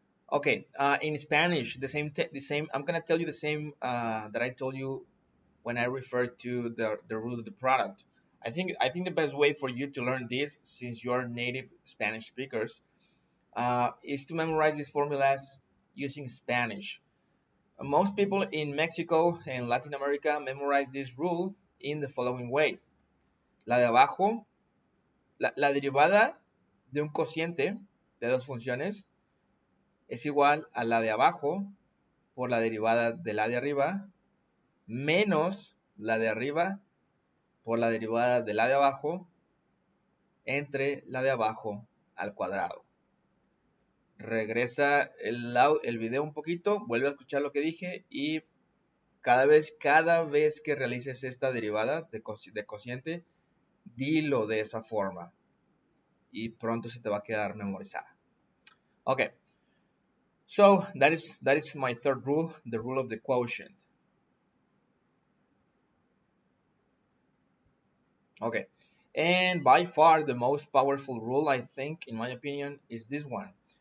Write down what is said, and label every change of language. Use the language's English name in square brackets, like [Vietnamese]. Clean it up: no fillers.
[English] Okay, in Spanish, the same. I'm gonna tell you the same that I told you when I referred to the rule of the product. I think the best way for you to learn this, since you're native Spanish speakers, is to memorize these formulas using Spanish. Most people in Mexico and Latin America memorize this rule in the following way. [Spanish] La de abajo, la derivada de un cociente de dos funciones es igual a la de abajo por la derivada de la de arriba menos la de arriba por la derivada de la de abajo entre la de abajo al cuadrado. Regresa el video un poquito, vuelve a escuchar lo que dije y cada vez que realices esta derivada de cociente, dilo de esa forma y pronto se te va a quedar memorizada. [English] Okay, so that is my third rule, the rule of the quotient. Okay, and by far the most powerful rule, I think, in my opinion, is this one.